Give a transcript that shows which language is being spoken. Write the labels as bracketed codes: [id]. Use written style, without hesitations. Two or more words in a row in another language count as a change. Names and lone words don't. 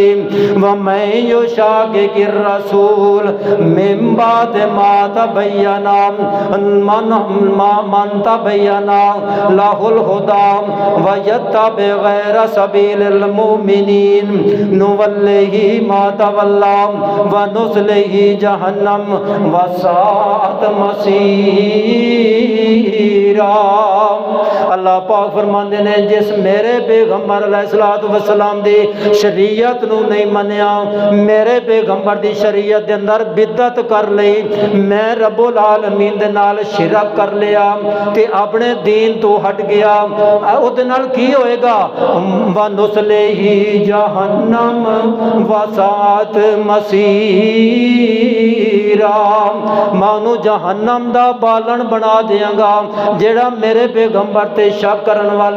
[ar] ومن يشاقق الرسول من بعد ما تبين له الهدى ويتبع غير سبيل المؤمنين نوله ما تولى ونصله جهنم وساءت مصيرا. [pa] اللہ پاک فرماتے نے جس میرے پیغمبر [ar] علیہ الصلاۃ والسلام [pa] دی شریعت نوں نہیں منیا، میرے پیغمبر دی شریعت دے اندر بدعت کر لئی، میں رب العالمین دے نال شرک کر لیا تے اپنے دین تو ہٹ گیا، اہدے نال کی ہوئے گا? [ar] ونصله جهنم وساءت مصيرا, [pa] مانوں جہنم دا بالن بنا دینگا جیہڑا میرے پیغمبر تے شک کرن والا.